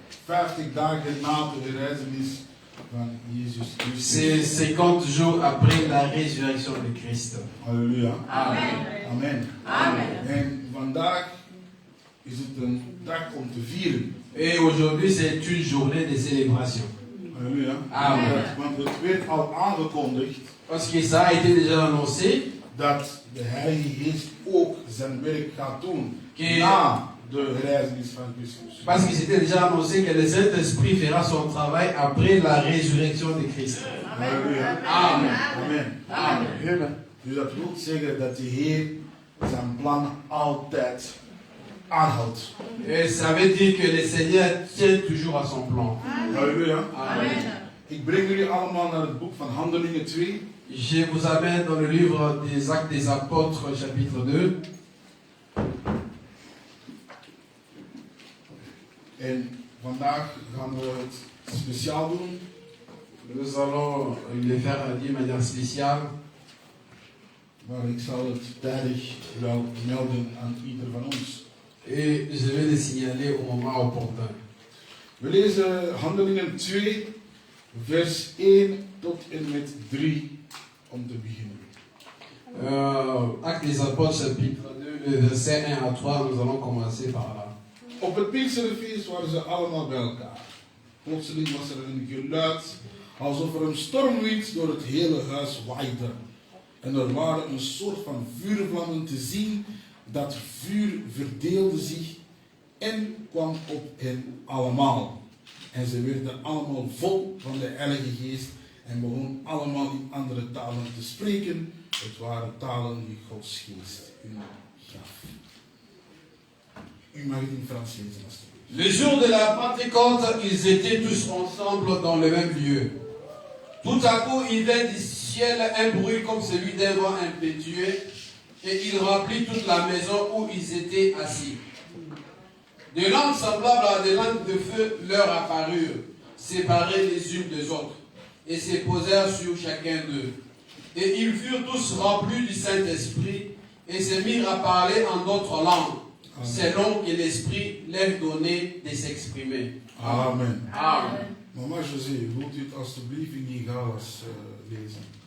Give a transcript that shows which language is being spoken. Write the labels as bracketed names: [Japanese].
[Dutch] 50 dagen na de herrijzenis van Jezus Christus. [French] C'est 50 jours après la résurrection de Christ. Halleluja. Amen. Amen. Amen. [Dutch] En vandaag is het een dag om te vieren. [French] Et aujourd'hui, c'est une journée de célébration. Halleluja. Amen. [Dutch] Want het werd al aangekondigd. [French] Parce que ça a été déjà annoncé. [Dutch] Dat de Heilige Geest ook zijn werk gaat doen. Na de herrijzenis van Christus. [French] Parce que c'était déjà annoncé que le Saint-Esprit fera son travail après la résurrection de Christ. Halleluja. Amen. Amen. Amen. [Dutch] Dus dat wil zeggen dat de Heer zijn plan altijd aanhoudt. [French] Et ça veut dire que le Seigneur tient toujours à son plan. Halleluja. Amen. [Dutch] Ik breng jullie allemaal naar het boek van Handelingen 2. [French] Je vous amène dans le livre des Actes des Apôtres, chapitre 2. [Dutch] En vandaag gaan we het speciaal doen. [French] Nous allons le faire d'une manière spéciale. [Dutch] Maar ik zal het tijdig wel melden aan ieder van ons. [French] Et je vais les signaler au moment opportun. [Dutch] We lezen Handelingen 2, vers 1 tot en met 3 om te beginnen. [French] Actes des Apôtres, chapitre 2, versets 1 à 3, nous allons commencer par là. [Dutch] Op het Pinksterfeest waren ze allemaal bij elkaar. Plotseling was er een geluid alsof er een stormwind door het hele huis waaide. En er waren een soort van vuurvlammen te zien. Dat vuur verdeelde zich en kwam op hen allemaal. En ze werden allemaal vol van de Heilige Geest en begonnen allemaal in andere talen te spreken. Het waren talen die Gods Geest hun gaf. U mag het in Frans lezen alstublieft. [French] Le jour de la Pentecôte, ils étaient tous ensemble dans le même lieu. Tout à coup, il vint du ciel un bruit comme celui d'un vent impétueux, et il remplit toute la maison où ils étaient assis. Des langues semblables à des langues de feu leur apparurent, séparées les unes des autres, et se posèrent sur chacun d'eux. Et ils furent tous remplis du Saint-Esprit, et se mirent à parler en d'autres langues, selon que l'Esprit leur donnait de s'exprimer. Amen. Amen. [Dutch] Mama José, wilt u het alstublieft in Igalas lezen?